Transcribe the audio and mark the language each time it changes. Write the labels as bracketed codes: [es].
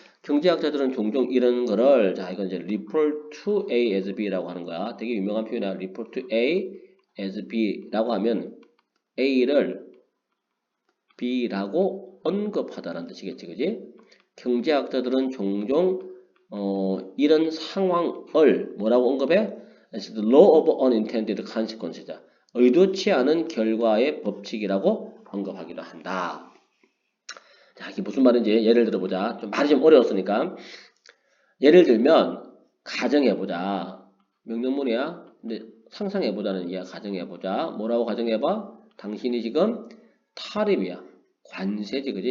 [ko] 경제학자들은 종종 이런 거를, 자, 이건 이제 [en] report to A as B [ko] 라고 하는 거야. 되게 유명한 표현이야. [en] report to A as B [ko] 라고 하면 A를 B라고 언급하다라는 뜻이겠지, 그지? 경제학자들은 종종 이런 상황을 뭐라고 언급해? [en] It's the law of unintended consequences. [ko] 의도치 않은 결과의 법칙이라고 언급하기도 한다. 자, 이게 무슨 말인지 예를 들어보자. 말이 좀 어려웠으니까. 예를 들면 가정해보자. 명령문이야. 근데 상상해보자는 얘기야. 가정해보자. 뭐라고 가정해봐? 당신이 지금 탈입이야. 관세지, 그지?